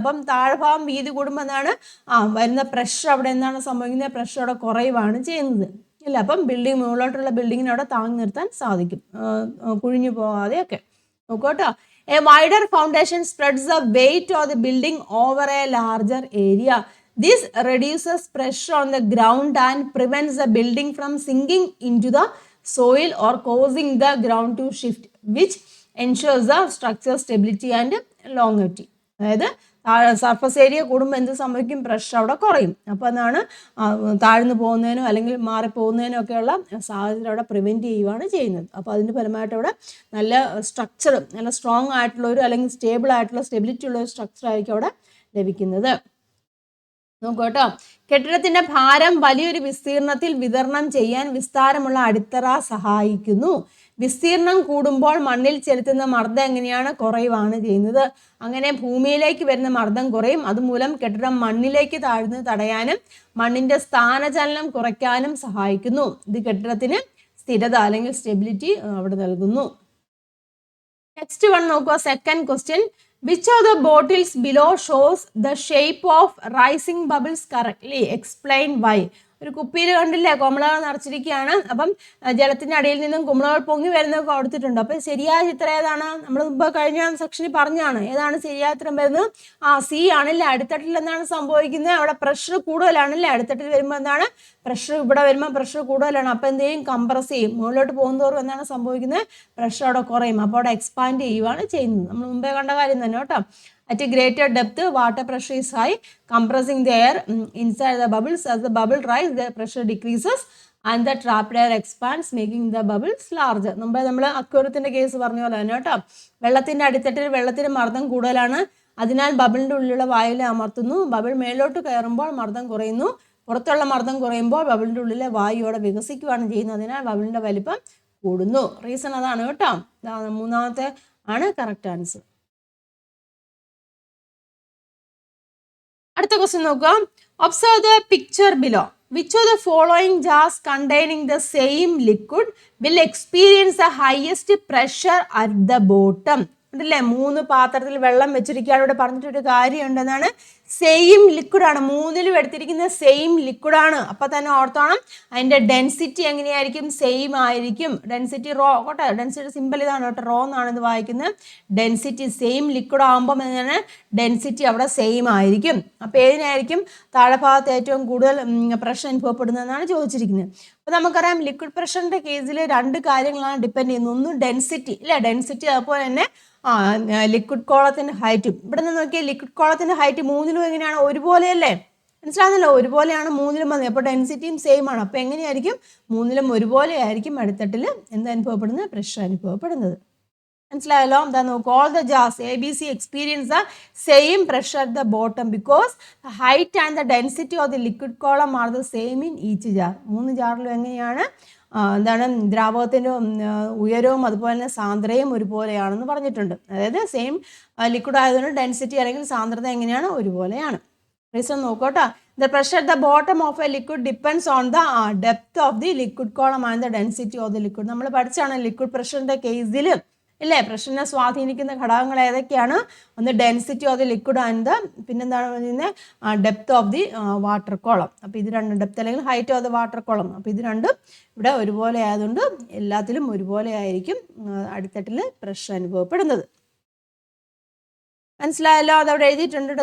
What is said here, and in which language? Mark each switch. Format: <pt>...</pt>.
<ml>അപ്പം താഴ്ഭാഗം വീതി കൂടുമ്പോൾ എന്താണ്, വരുന്ന പ്രഷർ അവിടെ എന്താണ് സംഭവിക്കുന്നത്, പ്രഷർ അവിടെ കുറയുകയാണ് ചെയ്യുന്നത് ഇല്ല. അപ്പം ബിൽഡിംഗ് മുകളിലോട്ടുള്ള ബിൽഡിങ്ങിനെ അവിടെ താങ്ങി നിർത്താൻ സാധിക്കും, കുഴിഞ്ഞു പോകാതെയൊക്കെ.</ml> <en>നോക്കോട്ടോ,</en> <ml>A wider foundation spreads the weight of the building over A larger area.</ml> <en>This reduces pressure on the ground and prevents the building from sinking into the soil or causing the ground to shift, which ensures the structure stability and longevity.</en> <ml>അതായത് surface area കൂടുമ്പോൾ എന്ത് സംഭവിക്കും, pressure അവിടെ കുറയും. അപ്പോൾ എന്താണ്, താഴ്ന്നു പോകുന്നതിനോ അല്ലെങ്കിൽ മാറിപ്പോകുന്നതിനോ ഒക്കെയുള്ള സാഹചര്യം അവിടെ പ്രിവെൻറ്റ് ചെയ്യുകയാണ് ചെയ്യുന്നത്. അപ്പോൾ അതിൻ്റെ ഫലമായിട്ട് അവിടെ നല്ല സ്ട്രക്ചർ, നല്ല സ്ട്രോങ് ആയിട്ടുള്ളൊരു അല്ലെങ്കിൽ സ്റ്റേബിൾ ആയിട്ടുള്ള സ്റ്റെബിലിറ്റി ഉള്ള ഒരു സ്ട്രക്ചർ ആയിരിക്കും അവിടെ ലഭിക്കുന്നത്. നോക്കൂ കേട്ടോ, കെട്ടിടത്തിന്റെ ഭാരം വലിയൊരു വിസ്തീർണത്തിൽ വിതരണം ചെയ്യാൻ വിസ്താരമുള്ള അടിത്തറ സഹായിക്കുന്നു. വിസ്തീർണം കൂടുമ്പോൾ മണ്ണിൽ ചെലുത്തുന്ന മർദ്ദം എങ്ങനെയാണ്, കുറയുകയാണ് ചെയ്യുന്നത്. അങ്ങനെ ഭൂമിയിലേക്ക് വരുന്ന മർദ്ദം കുറയും. അതുമൂലം കെട്ടിടം മണ്ണിലേക്ക് താഴ്ന്ന് തടയാനും മണ്ണിന്റെ സ്ഥാനചലനം കുറയ്ക്കാനും സഹായിക്കുന്നു. ഇത് കെട്ടിടത്തിന് സ്ഥിരത അല്ലെങ്കിൽ സ്റ്റെബിലിറ്റി അവിടെ നൽകുന്നു. നെക്സ്റ്റ് വൺ നോക്കുക, second question.</ml> <en>Which of the bottles below shows the shape of rising bubbles correctly? Explain why.</en> <ml>ഒരു കുപ്പിയിൽ കണ്ടില്ലേ കുമിളകൾ നിറച്ചിരിക്കുകയാണ്. അപ്പം ജലത്തിന്റെ അടിയിൽ നിന്നും കുമിളകൾ പൊങ്ങി വരുന്നതൊക്കെ കൊടുത്തിട്ടുണ്ട്. അപ്പം ശരിയായ ചിത്രം ഏതാണ്, നമ്മൾ മുമ്പ് കഴിഞ്ഞ സെക്ഷനിൽ പറഞ്ഞാണ് ഏതാണ് ശരിയായ ചിത്രം വരുന്നത്, സി ആണല്ലേ. അടിത്തട്ടിൽ എന്താണ് സംഭവിക്കുന്നത്, അവിടെ പ്രഷർ കൂടുതലാണല്ലേ. അടിത്തട്ടിൽ വരുമ്പോൾ എന്താണ് പ്രഷർ, ഇവിടെ വരുമ്പോൾ പ്രഷർ കൂടുതലാണ്. അപ്പം എന്ത് ചെയ്യും, കംപ്രസ് ചെയ്യും. മുകളിലോട്ട് പോകുന്നതോറും എന്താണ് സംഭവിക്കുന്നത്, പ്രഷർ അവിടെ കുറയും. അപ്പോൾ അവിടെ എക്സ്പാൻഡ് ചെയ്യുകയാണ് ചെയ്യുന്നത്. നമ്മൾ മുമ്പേ കണ്ട കാര്യം തന്നെ കേട്ടോ.</ml> <en>At a greater depth, water pressure is high, compressing the air inside the bubbles. As the bubble rise, the pressure decreases and the trapped air expands, making the bubbles larger.</en> <ml>നമ്മൾ അക്വേറിയത്തിന്റെ case പറഞ്ഞ പോലെ തന്നെ കേട്ടോ. വെള്ളത്തിന്റെ അടിത്തട്ടിൽ വെള്ളത്തിന് മർദ്ദം കൂടുതലാണ്, അതിനാൽ ബബിളിന്റെ ഉള്ളിലുള്ള വായുവിനെ അമർത്തുന്നു. ബബിൾ മേലോട്ട് കയറുമ്പോൾ മർദ്ദം കുറയുന്നു, പുറത്തുള്ള മർദ്ദം കുറയുമ്പോൾ ബബിളിന്റെ ഉള്ളിലെ വായു അവിടെ വികസിക്കുകയാണ് ചെയ്യുന്നത്, അതിനാൽ ബബിളിന്റെ വലിപ്പം കൂടുന്നു. റീസൺ അതാണ് കേട്ടോ. മൂന്നാമത്തെ ആണ് കറക്റ്റ് ആൻസർ. അടുത്ത ക്വസ്റ്റ്യൻ നോക്കുക, observe the picture below.</ml> <en>Which of the following jars containing the same liquid will experience the highest pressure at the bottom?</en> <ml>ഉണ്ടല്ലേ, 3 പാത്രത്തിൽ വെള്ളം വെച്ചിരിക്കുകയാണ്. ഇവിടെ പറഞ്ഞിട്ടൊരു കാര്യമുണ്ട്, എന്നാണ് സെയിം ലിക്വിഡാണ്, 3ലും എടുത്തിരിക്കുന്ന സെയിം ലിക്വിഡാണ്. അപ്പം തന്നെ ഓർത്തോണം അതിൻ്റെ ഡെൻസിറ്റി എങ്ങനെയായിരിക്കും, സെയിം ആയിരിക്കും. ഡെൻസിറ്റി റോ കേട്ടോ, ഡെൻസിറ്റി സിമ്പിൾ ഇതാണ് കേട്ടോ, റോ എന്നാണ് ഇത് വായിക്കുന്നത്. ഡെൻസിറ്റി സെയിം ലിക്വിഡ് ആകുമ്പം എന്താണ് ഡെൻസിറ്റി അവിടെ സെയിം ആയിരിക്കും. അപ്പോൾ ഏതിനായിരിക്കും താഴെ ഭാഗത്ത് ഏറ്റവും കൂടുതൽ പ്രഷർ അനുഭവപ്പെടുന്നതെന്നാണ് ചോദിച്ചിരിക്കുന്നത്. അപ്പോൾ നമുക്കറിയാം ലിക്വിഡ് പ്രഷറിൻ്റെ കേസിൽ 2 കാര്യങ്ങളാണ് ഡിപ്പെൻഡ് ചെയ്യുന്നത്. ഒന്ന് ഡെൻസിറ്റി ഇല്ലേ, ഡെൻസിറ്റി അതുപോലെ തന്നെ ലിക്വിഡ് കോളത്തിന്റെ ഹൈറ്റും. ഇവിടെ നിന്ന് നോക്കിയാൽ ലിക്വിഡ് കോളത്തിന്റെ ഹൈറ്റ് 3ലും എങ്ങനെയാണ് ഒരുപോലെയല്ലേ, മനസ്സിലാകുന്നല്ലോ, ഒരുപോലെയാണ് 3ലും വന്നത്. അപ്പോൾ ഡെൻസിറ്റിയും സെയിം ആണ്. അപ്പോൾ എങ്ങനെയായിരിക്കും 3ലും ഒരുപോലെ ആയിരിക്കും അടിത്തട്ടിൽ എന്ത് അനുഭവപ്പെടുന്നത്, പ്രഷർ അനുഭവപ്പെടുന്നത്. മനസ്സിലായല്ലോ.</ml> <en>എന്താ നോക്കുക,</en> <ml>all the jars</ml> <en>ABC experience the same pressure at the bottom because the height and the density of the liquid column are the same in each jar.</en> <ml>3 ജാറിലും എങ്ങനെയാണ് എന്താണ് ദ്രാവകത്തിൻ്റെ ഉയരവും അതുപോലെ തന്നെ സാന്ദ്രതയും ഒരുപോലെയാണെന്ന് പറഞ്ഞിട്ടുണ്ട്. അതായത് സെയിം ലിക്വിഡ് ആയതുകൊണ്ട് ഡെൻസിറ്റി അല്ലെങ്കിൽ സാന്ദ്രത എങ്ങനെയാണ് ഒരുപോലെയാണ്. Reason നോക്കോട്ടോ.</ml> <en>The pressure at the bottom of a liquid depends on the depth of the liquid column and the density of the liquid.</en> <ml>നമ്മൾ പഠിച്ചാണ് ലിക്വിഡ് പ്രഷറിൻ്റെ കേസിൽ ഇല്ലേ, പ്രഷറിനെ സ്വാധീനിക്കുന്ന ഘടകങ്ങൾ ഏതൊക്കെയാണ്, ഒന്ന് density of the liquid and പിന്നെന്താണ് പറയുന്നത് depth of the water column. അപ്പോൾ ഇത് രണ്ടും ഡെപ്ത് അല്ലെങ്കിൽ height of the water column. അപ്പോൾ ഇത് രണ്ടും ഇവിടെ ഒരുപോലെ ആയതുകൊണ്ട് എല്ലാത്തിലും ഒരുപോലെ ആയിരിക്കും അടിത്തട്ടിൽ പ്രഷർ അനുഭവപ്പെടുന്നത്. മനസ്സിലായല്ലോ? അതവിടെ എഴുതിയിട്ടുണ്ട്.</ml>